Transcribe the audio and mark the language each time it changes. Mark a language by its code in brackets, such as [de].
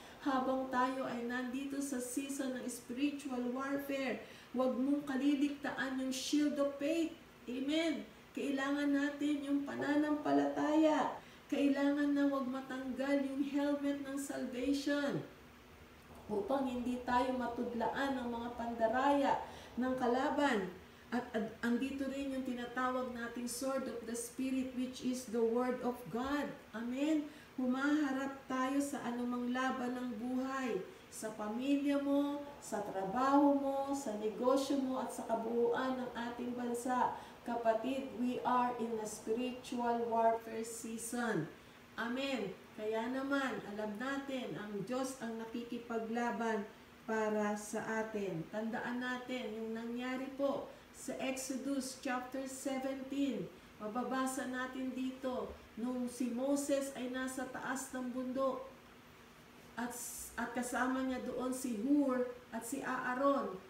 [tl] Habang tayo ay nandito sa season ng spiritual warfare, huwag mong kaliligtaan yung shield of faith. Amen. Kailangan natin yung pananampalataya. Kailangan na huwag matanggal yung helmet ng salvation upang hindi tayo matudlaan ng mga pandaraya ng kalaban. At andito rin yung tinatawag nating [en] sword of the Spirit, which is the Word of God. [tl] Amen? Humaharap tayo sa anumang laban ng buhay, sa pamilya mo, sa trabaho mo, sa negosyo mo, at sa kabuuan ng ating bansa. Kapatid, [en] we are in a spiritual warfare season. Amen. [tl] Kaya naman, alam natin, ang Diyos ang nakikipaglaban para sa atin. Tandaan natin yung nangyari po sa Exodus chapter 17. Mababasa natin dito, nung si Moses ay nasa taas ng bundok at kasama niya doon si Hur at si Aaron.